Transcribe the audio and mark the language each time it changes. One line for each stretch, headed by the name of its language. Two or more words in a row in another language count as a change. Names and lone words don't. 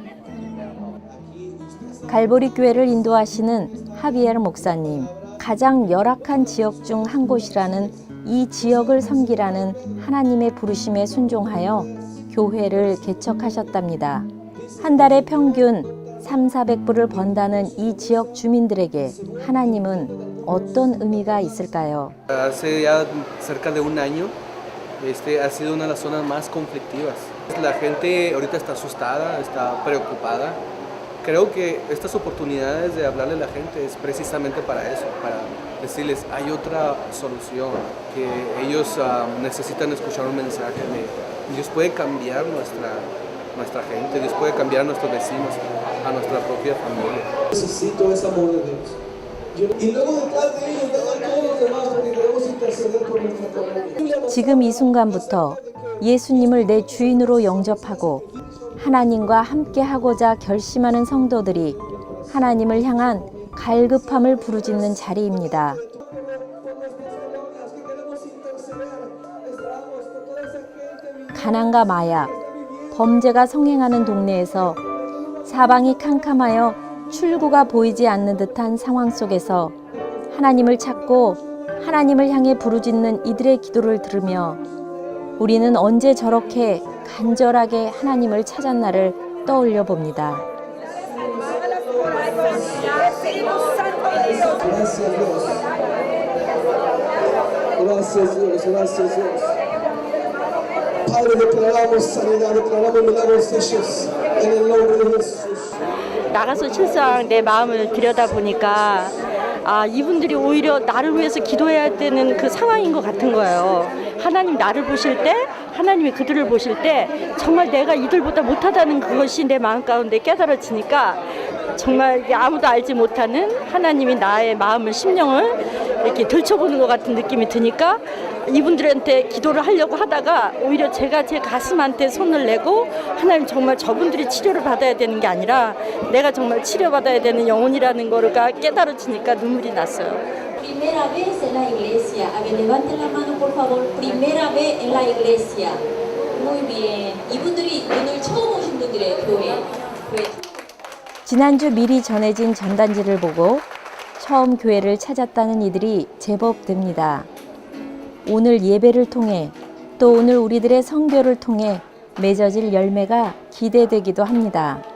Korean: 갈보리 교회를 인도하시는 하비에르 목사님, 가장 열악한 지역 중 한 곳이라는 이 지역을 섬기라는 하나님의 부르심에 순종하여 교회를 개척하셨답니다. 한 달에 평균 300~400불을 번다는 이 지역 주민들에게 하나님은 어떤 의미가 있을까요?
Spanish: Hace ya cerca de un año, ha sido una de las zonas más conflictivas. La gente ahorita está asustada, está preocupada. Creo que estas oportunidades de hablarle a la gente es precisamente para eso, para decirles hay otra solución, que ellos necesitan escuchar un mensaje de Dios puede cambiar nuestra gente, Dios puede cambiar a nuestros vecinos, a nuestra propia familia. Necesito ese amor de Dios. Y luego detrás de ellos vengan todos los demás porque queremos interceder por nuestra familia.
Korean: 지금 이 순간부터 예수님을 내 주인으로 영접하고 하나님과 함께 하고자 결심하는 성도들이 하나님을 향한 갈급함을 부르짖는 자리입니다. 가난과 마약, 범죄가 성행하는 동네에서 사방이 캄캄하여 출구가 보이지 않는 듯한 상황 속에서 하나님을 찾고 하나님을 향해 부르짖는 이들의 기도를 들으며 우리는 언제 저렇게 간절하게 하나님을 찾았나를 떠올려 봅니다.
Spanish: Padre, declaramos sanidad, declaramos milagros hechos en el nombre de Jesús.
Korean: 나가서 실상 내 마음을 들여다보니까 이분들이 오히려 나를 위해서 기도해야 되는 그 상황인 것 같은 거예요. 하나님 나를 보실 때 하나님이 그들을 보실 때 정말 내가 이들보다 못하다는 그것이 내 마음 가운데 깨달아지니까 정말 아무도 알지 못하는 하나님이 나의 마음을, 심령을 이렇게 들춰보는 것 같은 느낌이 드니까 이분들한테 기도를 하려고 하다가 오히려 제가 제 가슴한테 손을 내고 하나님 정말 저분들이 치료를 받아야 되는 게 아니라 내가 정말 치료받아야 되는 영혼이라는 거가 깨달아지니까 눈물이 났어요.
Spanish: Primera vez en la iglesia. A ver, levanten la mano, por favor. Primera vez en la iglesia. Muy bien.
Korean: 이분들이 오늘 처음 오신 분들의 교회. 지난주 미리 전해진 전단지를 보고 처음 교회를 찾았다는 이들이 제법 됩니다. 오늘 예배를 통해 또 오늘 우리들의 선교를 통해 맺어질 열매가 기대되기도 합니다.